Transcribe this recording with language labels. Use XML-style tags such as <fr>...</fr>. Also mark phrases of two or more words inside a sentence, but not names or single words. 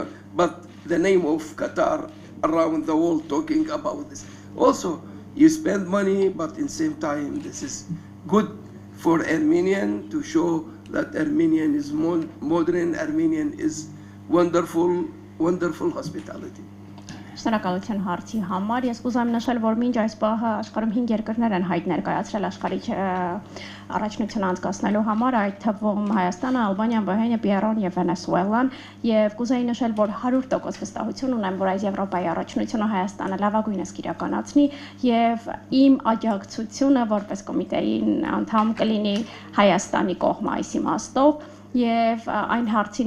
<en>But the name of Qatar around the world talking about this. Also, you spend money, but in same time, this is good for Armenian to show that Armenian is modern, Armenian is wonderful, wonderful hospitality.</en> <hy>Շնորհակալություն հարցի համար։ Ես կուզեմ նշել, որ մինչ այս պահը աշխարհում 5 երկրներ են հայտ ներկայացրել աշխարհի առաջնություն անցկացնելու համար, այդ թվում Հայաստանը, Ալբանիան, Բոհեմիան, Պիերոն եւ Վենեսուելան, եւ կուզեի նշել, որ 100% վստահություն ունեմ, որ այս Եվրոպայի առաջնությունը Հայաստանը լավագույնս կիրականացնի եւ իմ աջակցությունը որպես կոմիտեի անդամ կլինի Հայաստանի կողմը այս իմաստով։ Եվ այն հարցին</hy>